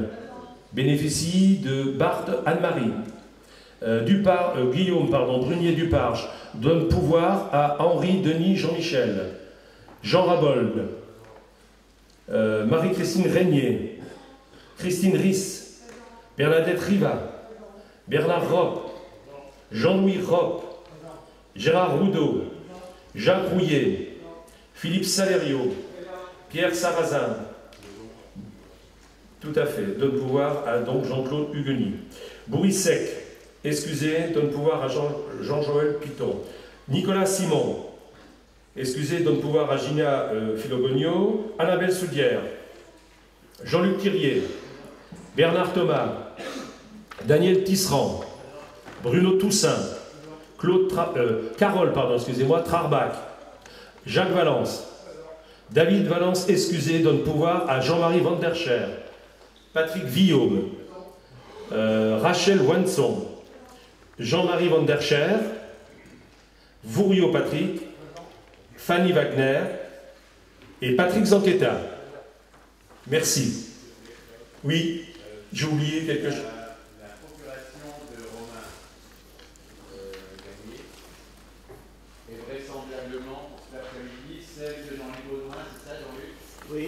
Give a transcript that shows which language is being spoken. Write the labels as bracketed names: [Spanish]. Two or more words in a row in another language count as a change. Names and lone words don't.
[French] Bénéficie de Barthes Anne-Marie. Guillaume Brunier Duparge donne pouvoir à Henri Denis Jean-Michel. Jean Rabold, Marie-Christine Régnier, Christine Riss, Bernadette Riva, Bernard Ropp, Jean-Louis Ropp, Gérard Roudot, Jacques Rouillet, Philippe Salério, Pierre Sarrazin. Tout à fait, donne pouvoir à donc Jean-Claude Hugueny. Bourri Sec, excusez, donne pouvoir à Jean-Joël Piton. Nicolas Simon, excusez, donne pouvoir à Gina Filogogno, Annabelle Soudière, Jean-Luc Thirier, Bernard Thomas, Daniel Tisserand, Bruno Toussaint, Carole, excusez-moi, Trarbach, Jacques Valence, David Valence, excusez, donne pouvoir à Jean-Marie Van der Scher, Patrick Villaume, Rachel Wanson, Jean-Marie Van der Scher, Vouriot Patrick, Fanny Wagner et Patrick Zanquetta. Merci. Oui, j'ai oublié quelque chose. La procuration de Romain Gagné est vraisemblablement pour cet après-midi celle de Jean-Luc Baudouin, c'est ça Jean-Luc? Oui.